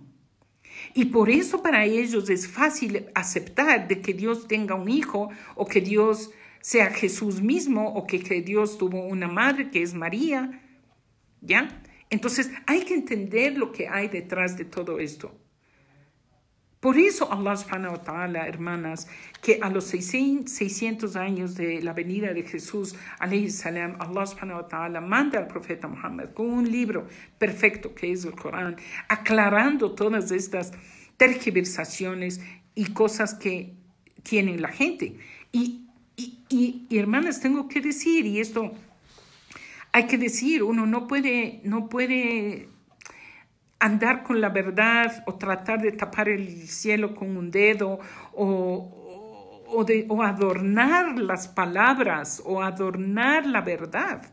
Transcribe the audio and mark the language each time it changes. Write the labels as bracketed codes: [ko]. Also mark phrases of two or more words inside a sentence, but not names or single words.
[es] Y por eso para ellos es fácil aceptar de que Dios tenga un hijo, o que Dios sea Jesús mismo, o que Dios tuvo una madre que es María, ¿ya? Entonces, hay que entender lo que hay detrás de todo esto. Por eso Allah [ar] سبحانه وتعالى, [es] hermanas, que a los 600 años de la venida de Jesús, [ar] عليه السلام, [es] Allah [ar] سبحانه وتعالى [es] manda al profeta Muhammad con un libro perfecto que es el Corán, aclarando todas estas tergiversaciones y cosas que tienen la gente. Y hermanas, tengo que decir, y esto hay que decir, uno no puede andar con la verdad o tratar de tapar el cielo con un dedo o adornar las palabras o adornar la verdad.